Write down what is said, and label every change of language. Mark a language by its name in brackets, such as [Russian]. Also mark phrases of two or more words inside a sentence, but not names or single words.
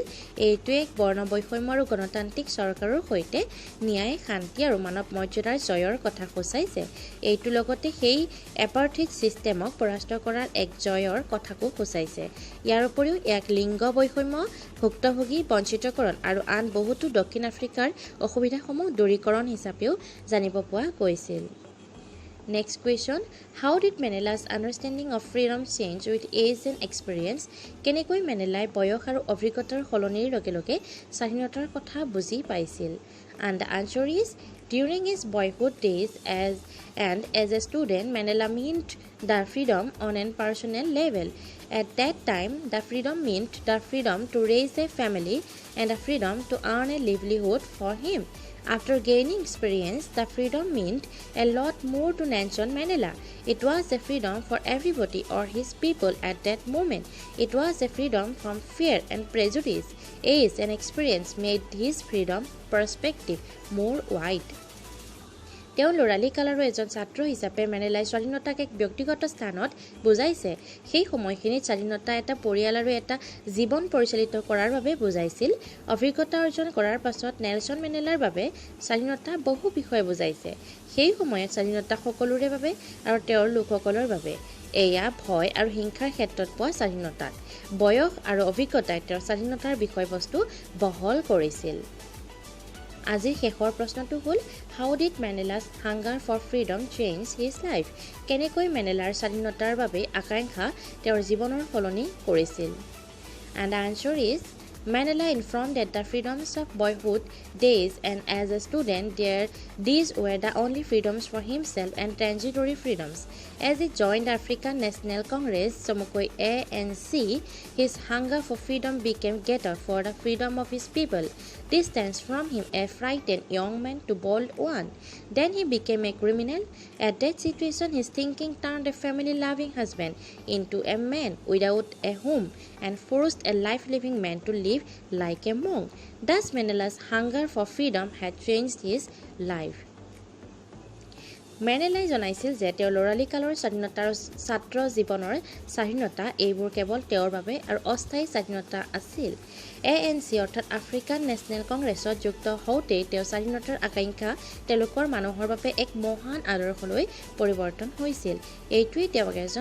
[Assamese] এইটো এক বৰ্ণবৈষম্য আৰু গণতান্ত্ৰিক চৰকাৰৰ সৈতে ন্যায়, শান্তি আৰু মানৱ মৰ্যাদাৰ জয়ৰ কথা সূচাইছে। এইটো লগতে সেই এপাৰ্থেইড ছিষ্টেমক পৰাস্ত কৰাৰ এক জয়ৰ কথাকো সূচাইছে। ইয়াৰ উপৰিও ইয়াক লিংগ বৈষম্য, ভুক্তভোগী বঞ্চিতকৰণ আৰু আন বহুতো দক্ষিণ আফ্ৰিকাৰ অসুবিধাসমূহ দূৰীকৰণ হিচাপেও জানিব পোৱা গৈছিল। [English] Next question, how did Mandela's understanding of freedom change with age and experience? [Assamese] কেনেকৈ মেণ্ডেলাই বয়স আৰু অভিজ্ঞতাৰ সলনিৰ লগে লগে স্বাধীনতাৰ কথা বুজি পাইছিল? [English] And the answer is, during his boyhood days as a student, Mandela meant the freedom on a personal level. At that time, the freedom meant the freedom to raise a family and the freedom to earn a livelihood for him. After gaining experience, the freedom meant a lot more to Nelson Mandela. It was a freedom for everybody or his people at that moment. It was a freedom from fear and prejudice. Age and experience made his freedom perspective more wide. [Assamese] তেওঁ ল'ৰালি কালৰো এজন ছাত্ৰ হিচাপে মেণ্ডেলাই স্বাধীনতাক এক ব্যক্তিগত স্থানত বুজাইছে। সেই সময়খিনিত স্বাধীনতা এটা পৰিয়াল আৰু এটা জীৱন পৰিচালিত কৰাৰ বাবে বুজাইছিল। অভিজ্ঞতা অৰ্জন কৰাৰ পাছত নেলছন মেণ্ডেলাৰ বাবে স্বাধীনতা বহু বিষয়ে বুজাইছে। সেই সময়ত স্বাধীনতা সকলোৰে বাবে আৰু তেওঁৰ লোকসকলৰ বাবে। এয়া ভয় আৰু হিংসাৰ ক্ষেত্ৰত পোৱা স্বাধীনতাত বয়স আৰু অভিজ্ঞতাই তেওঁৰ স্বাধীনতাৰ বিষয়বস্তু বহল কৰিছিল আজিৰ শেষৰ প্ৰশ্নটো হ'ল [English] How did Mandela's hunger for freedom change his life [Assamese] কেনেকৈ মেণ্ডেলাৰ স্বাধীনতাৰ বাবে আকাংক্ষা তেওঁৰ জীৱনৰ সলনি কৰিছিল [English] and the answer is Mandela informed that the freedoms of boyhood days and as a student these were the only freedoms for himself and transitory freedoms. As he joined the African National Congress, Somokoi ANC, his hunger for freedom became greater for the freedom of his people. This turns from him a frightened young man to bold one. Then he became a criminal. At that situation, his thinking turned a family-loving husband into a man without a home and forced a life-living man to live like a monk. Thus, Mandela's hunger for freedom had changed his life. [Assamese] মেণ্ডেলাই জনাইছিল যে তেওঁৰ ল'ৰালিকালৰ স্বাধীনতাৰ ছাত্ৰ জীৱনৰ স্বাধীনতা এইবোৰ কেৱল তেওঁৰ বাবে আৰু অস্থায়ী স্বাধীনতা আছিল ANC অৰ্থাৎ আফ্ৰিকান নেশ্যনেল কংগ্ৰেছত যুক্ত হওঁতেই তেওঁৰ স্বাধীনতাৰ আকাংক্ষা তেওঁলোকৰ মানুহৰ বাবে এক মহান আদৰ্শলৈ পৰিৱৰ্তন হৈছিল এইটোৱেই তেওঁক এজন